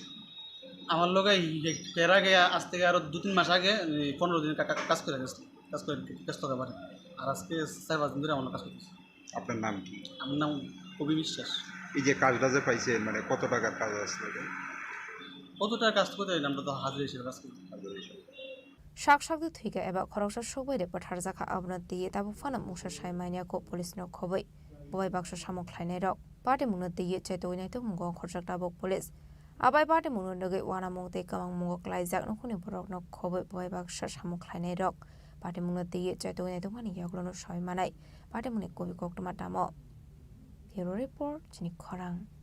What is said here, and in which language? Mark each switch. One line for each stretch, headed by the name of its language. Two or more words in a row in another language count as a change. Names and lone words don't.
Bangla: আমার লোক এর আগে আজ থেকে আরো 2-3 মাস আগে 15 দিন কাজ করে গেছে, কাজ করে ব্যস্ত হতে পারে। আর আজকে 4-5 দিন ধরে আমার কাজ করতেছে। আপনার নাম কি? আমার নাম কবি বিশ্বাস। এই যে কাজটা যে পাইছেন মানে কত টাকার কাজ আসলে? কত টাকা কাজ করতে আমরা তো হাজির হিসেবে কাজ করি।
Kok Borok: Shak-shak thuiga eba khoroksa shogbai de pathar jaka abna diye tabu fana musha shaimania ko police no khobai boy baksha samok khlainai rok party mungna diye chaitoinai to mungo khorjak tabok police abai party mungna nogai wana mongte kamang mungo klaijak no khuni borok no khobai boy baksha samok khlainai rok party mungna diye chaitoinai to mani yaglono shaimanai party mungni kobi koktoma tamo
English: Bureau Report
Kok Borok: Chini Khorang